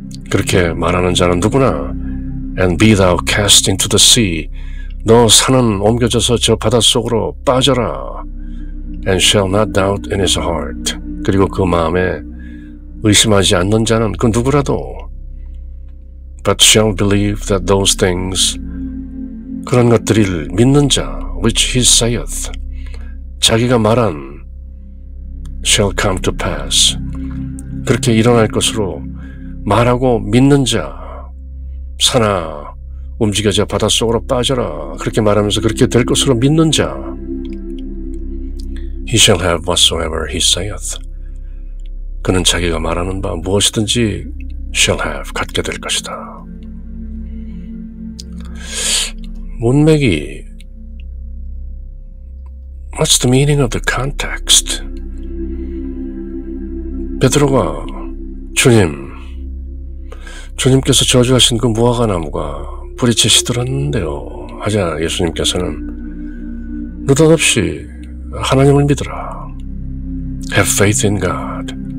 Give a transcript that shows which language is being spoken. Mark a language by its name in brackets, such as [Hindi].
[Korean] 그렇게 말하는 자는 누구나? [English] And be thou cast into the sea. [Korean] 너 산은 옮겨져서 저 바닷속으로 빠져라. [English] And shall not doubt in his heart. [Korean] 그리고 그 마음에 의심하지 않는 자는 그 누구라도 [English] but shall believe that those things, [Korean] 그런 것들을 믿는 자, [English] which he saith, [Korean] 자기가 말한 [English] shall come to pass, [Korean] 그렇게 일어날 것으로 말하고 믿는 자, 산아 움직여져 바닷속으로 빠져라, 그렇게 말하면서 그렇게 될 것으로 믿는 자, [English] he shall have whatsoever he saith, [Korean] 그는 자기가 말하는 바 무엇이든지 [English] shall have, [Korean] 갖게 될 것이다. 문맥이 [English] What's the meaning of the context? [Korean] 베드로가 주님께서 저주하신 그 무화과 나무가 뿌리채 시들었는데요 하자 예수님께서는 느닷없이 하나님을 믿으라. [English] Have faith in God.